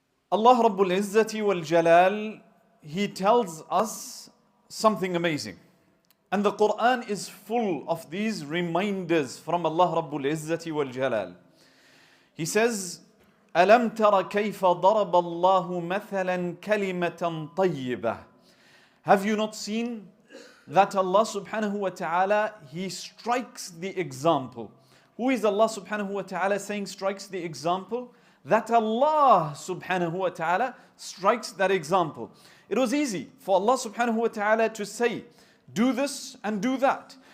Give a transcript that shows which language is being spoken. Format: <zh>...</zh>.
<en>Allah Rabbul Izzati wal Jalal, He tells us something amazing. And the Qur'an is full of these reminders from Allah Rabbul Izzati wal Jalal. He says,</en> <ar>أَلَمْ تَرَ كَيْفَ ضَرَبَ اللَّهُ مَثَلًا كَلِمَةً طَيِّبَةً.</ar> <en>Have you not seen that Allah subhanahu wa ta'ala, He strikes the example? Who is Allah subhanahu wa ta'ala saying strikes the example? That Allah subhanahu wa ta'ala strikes that example. It was easy for Allah subhanahu wa ta'ala to say, do this and do that.</en>